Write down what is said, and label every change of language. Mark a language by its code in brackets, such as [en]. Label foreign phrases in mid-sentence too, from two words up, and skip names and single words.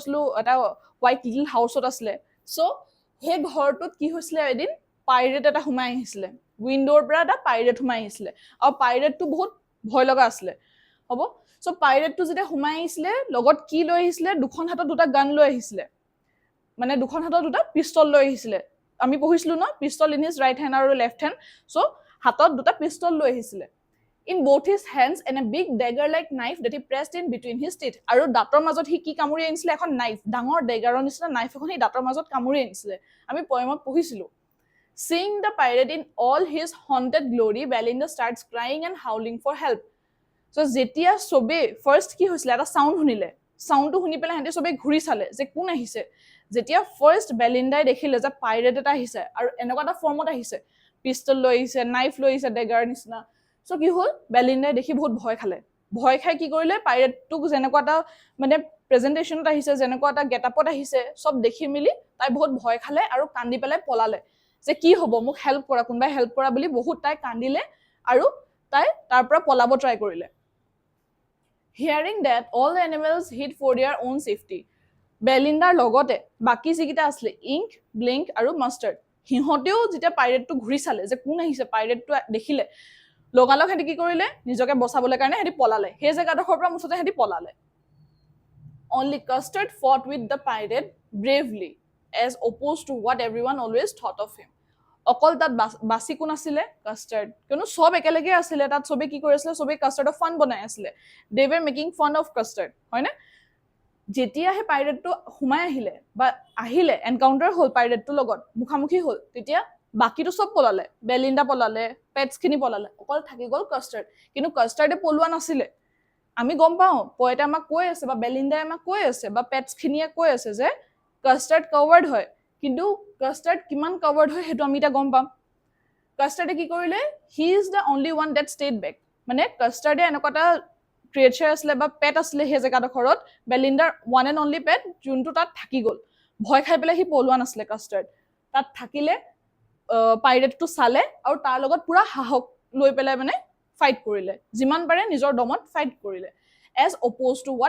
[as] কৈছিলো এটা [en] white little house [as] আছিলে চ' সেই ঘৰটোত কি হৈছিলে এদিন পাইৰেট এটা সোমাই আহিছিলে উইণ্ডোৰ পৰা এটা পাইৰেট সোমাই আহিছিলে আৰু পাইৰেটটো বহুত ভয় লগা আছিলে হ'ব চ' পাইৰেটটো যেতিয়া সোমাই আহিছিলে লগত কি লৈ আহিছিলে দুখন হাতত দুটা গান লৈ আহিছিলে মানে দুখন হাতত দুটা পিষ্টল লৈ আহিছিলে আমি পঢ়িছিলো ন [en] pistol in his right hand [as] আৰু [en] left hand [as] চ' হাতত দুটা পিষ্টল লৈ আহিছিলে [en] in both his hands and a big dagger-like knife that he pressed in between his teeth. [as] আৰু দাঁতৰ মাজত হি কি কামুৰি আনিছিলে এখন নাইফ ডাঙৰ ডেগাৰৰ নিচিনা নাইফ এখন হি দাঁতৰ মাজত কামুৰি আনিছিলে আমি পয়েমত পঢ়িছিলো [en] Seeing the pirate in all his haunted glory, Belinda starts crying and howling for help. [as] So যেতিয়া সবে ফাৰ্ষ্ট কি হৈছিলে এটা সাউন্ড শুনিলে সাউন্ডটো শুনি পেলাই হেঁতে সবে ঘূৰি চালে যে কোন আহিছে যেতিয়া ফাৰ্ষ্ট বেলিণ্ডাই দেখিলে যে পাইৰেট এটা আহিছে আৰু এনেকুৱা এটা ফৰ্মত আহিছে পিষ্টল লৈ আহিছে নাইফ লৈ আহিছে ডেগাৰ নিচিনা চ' কি হ'ল বেলিণ্ডাই দেখি বহুত ভয় খালে ভয় খাই কি কৰিলে পাইৰেটটোক যেনেকুৱা এটা মানে প্ৰেজেণ্টেশ্যনত আহিছে যেনেকুৱা এটা গেটআপত আহিছে চব দেখি মেলি তাই বহুত ভয় খালে আৰু কান্দি পেলাই পলালে যে কি হ'ব মোক হেল্প কৰা কোনোবাই হেল্প কৰা বুলি বহুত তাই কান্দিলে আৰু তাই তাৰ পৰা পলাব ট্ৰাই কৰিলে [en] Hearing that, all the animals hid for their own safety. [as] বেলিণ্ডাৰ লগতে বাকি যিকেইটা আছিলে ইংক ব্লিংক আৰু মাষ্টাৰ্ড সিহঁতেও যেতিয়া পাইৰেটটো ঘূৰি চালে যে কোন আহিছে পাইৰেটটো দেখিলে লগালগ সিহঁতি কি কৰিলে নিজকে বচাবলৈ কাৰণে সিহঁতি পলালে সেই জেগাডোখৰ পৰা মুঠতে সিহঁতি পলালে [en] Only Custard fought with the pirate bravely as opposed to what everyone always thought of him. [as] অকল তাত বাসি কোন আছিলে কাষ্টাৰ্ড কিয়নো সব একেলগে আছিলে তাত সবে কি কৰি আছিলে সবে কাষ্টাৰ্ডৰ ফান বনাই আছিলে [en] they were making fun of Custard [as] হয়নে যেতিয়া সেই পাইৰেটটো সোমাই আহিলে বা আহিলে এনকাউণ্টাৰ হ'ল পাইৰেটটোৰ লগত মুখামুখি হ'ল তেতিয়া বাকীটো চব পলালে বেলিণ্ডা পলালে পেটছখিনি পলালে অকল থাকি গ'ল কাষ্টাৰ্ড কিন্তু কাষ্টাৰ্ডে পলোৱা নাছিলে আমি গম পাওঁ পয়েটে আমাক কৈ আছে বা বেলিণ্ডাই আমাক কৈ আছে বা পেটছখিনিয়ে কৈ আছে যে কাষ্টাৰ্ড কভাৰ্ড হয় কিন্তু কাষ্টাৰ্ড কিমান কভাৰ্ড হয় সেইটো আমি এতিয়া গম পাম কাষ্টাৰ্ডে কি কৰিলে [en] he is the only one that stayed back [as] মানে কাষ্টাৰ্ডে এনেকুৱা এটা ক্ৰিয়েচাৰ আছিলে বা পেট আছিলে সেই জেগাডোখৰত বেলিণ্ডাৰ [en] one and only [as] পেট যোনটো তাত থাকি গ'ল ভয় খাই পেলাই সি পলোৱা নাছিলে কাষ্টাৰ্ড তাত থাকিলে পাইৰেটটো চালে আৰু তাৰ লগত পুৰা সাহস লৈ পেলাই মানে ফাইট কৰিলে যিমান পাৰে নিজৰ দমত ফাইট কৰিলে [en] as opposed to what